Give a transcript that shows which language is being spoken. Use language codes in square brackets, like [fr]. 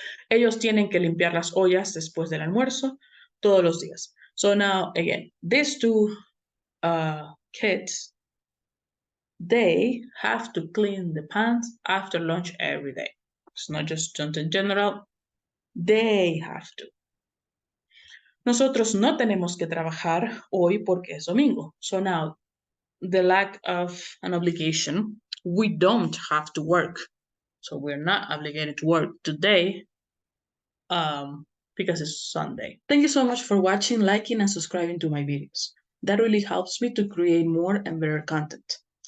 [es] Ellos tienen que limpiar las ollas después del almuerzo todos los días. [en] So now, again, these two kids, they have to clean the pans after lunch every day. It's not just in general. They have to. [es] Nosotros no tenemos que trabajar hoy porque es domingo. [en] So now, the lack of an obligation, we don't have to work. So we're not obligated to work today because it's Sunday. Thank you so much for watching, liking, and subscribing to my videos. That really helps me to create more and better content.